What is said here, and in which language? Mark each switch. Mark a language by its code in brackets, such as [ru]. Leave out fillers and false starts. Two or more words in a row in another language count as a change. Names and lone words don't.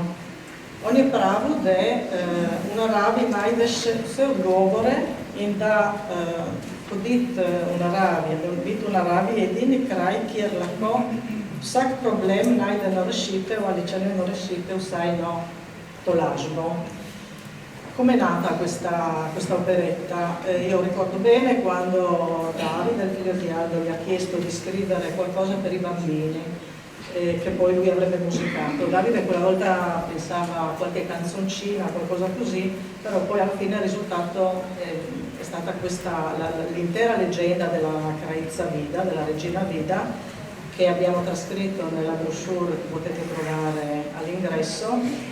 [sl] On je pravil, da v naravi najdeš vse odgovore in da hoditi v naravi, da biti v naravi je edini kraj, kjer lahko vsak problem najde na rešitev ali če ne na rešitev, vsaj na tolažbo. [it] Com'è nata questa operetta? Io ricordo bene quando Davide, il figlio di Aldo, gli ha chiesto di scrivere qualcosa per i bambini che poi lui avrebbe musicato. Davide quella volta pensava a qualche canzoncina, qualcosa così, però poi alla fine il risultato è stata l'intera leggenda della Kraljica Vida, della regina Vida, che abbiamo trascritto nella brochure che potete trovare all'ingresso.